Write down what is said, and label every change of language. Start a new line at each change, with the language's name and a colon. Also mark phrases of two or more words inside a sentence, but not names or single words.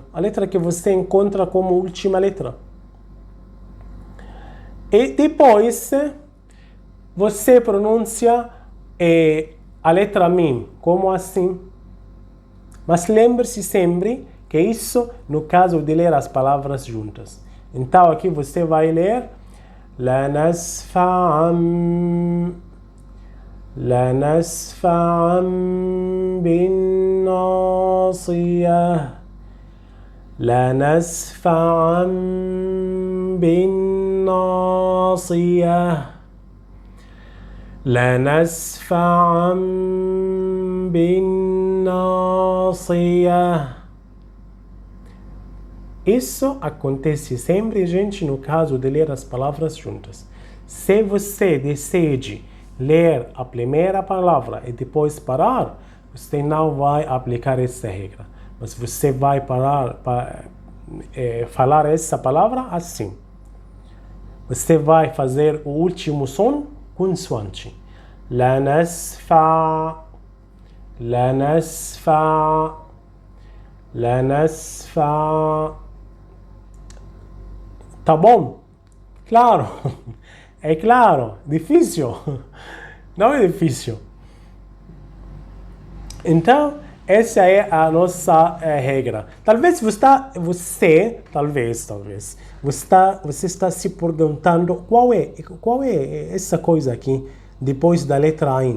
Portuguese: A letra que você encontra como última letra. E depois você pronuncia a letra mim. Como assim? Mas lembre-se sempre que isso no caso de ler as palavras juntas. Então aqui você vai ler
Arabic: لنسفعا بالناصية لنسفعا بالناصية لنسفعا بالناصية
Portuguese: Isso acontece sempre, gente, no caso de ler as palavras juntas. Se você decide ler a primeira palavra e depois parar, você não vai aplicar essa regra. Mas você vai falar essa palavra assim. Você vai fazer o último som consoante.
Arabic: لا نسفع لا نسفع لا نسفع.
Portuguese: Tá bom? Claro. É claro. Difícil? Não é difícil. Então, essa é a nossa regra. Talvez você está se perguntando qual é essa coisa aqui depois da letra Ain.